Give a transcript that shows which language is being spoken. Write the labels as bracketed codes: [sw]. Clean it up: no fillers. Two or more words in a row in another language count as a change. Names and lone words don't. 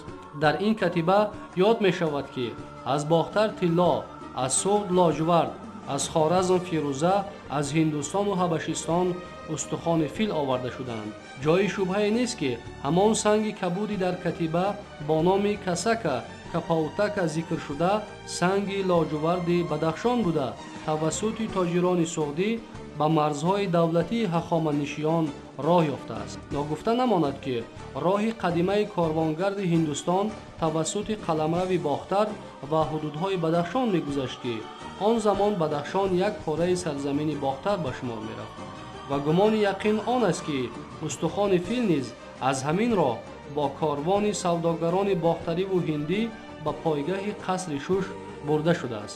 [fa] در این کتیبه یاد می شود که از باختر طلا، از سغد لاجورد، از خوارزم فیروزه، از هندوستان و حبشستان استخوان فیل آورده شدند. جای شبهه نیست که همان سنگ کبودی در کتیبه با نام کسکه کپاوتک ذکر شده سنگ لاجورد بدخشان بوده توسط تاجران سغدی [tg] ба марзҳои давлатии ҳахоманишиён роҳ ёфтааст. ногуфта намонад ки роҳи қадимаи корвонгарди ҳиндустон тавассути қаламрави бохтар ва ҳудудҳои бадахшон мегузашт ки он замон бадахшон як пораи сарзамини бохтар ба шумор мерафт ва гумони яқин он аст ки устухони фил низ аз ҳамин роҳ бо корвони савдогарони бохтариву ҳиндӣ ба пойгаҳи қасри шуш бурда шудааст.